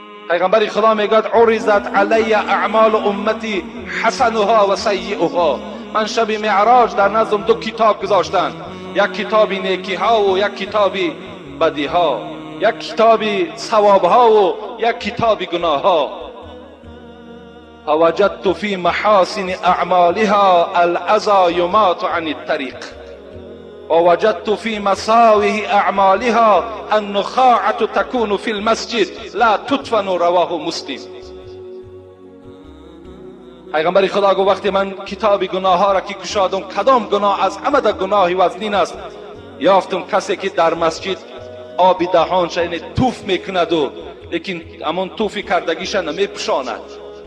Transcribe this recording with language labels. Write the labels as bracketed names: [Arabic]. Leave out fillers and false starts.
[Persian] پیغمبر خدا میگوید [Arabic] عرضت علی اعمال امتی حسنها و سیئها. [Persian] من شب معراج در نزدم دو کتاب گذاشتند، یک کتاب نیکی ها و یک کتاب بدی ها، یک کتاب ثواب ها و یک کتاب گناه ها. [Arabic] فوجدت فی محاسن اعمالها الاذى یماط عن الطریق ووجدت في مساوئ اعمالها النخاعة تكون في المسجد لا تدفن. رواه مسلم. [Persian] پیغمبر خدا گفت وقتی من کتاب گناه ها را که گشادم، کدام گناه از همه گناهی وزنین است، یافتم کسی که در مسجد آب دهانش یعنی توف میکند و لیکن همون توفی کردگیش نمیپوشاند.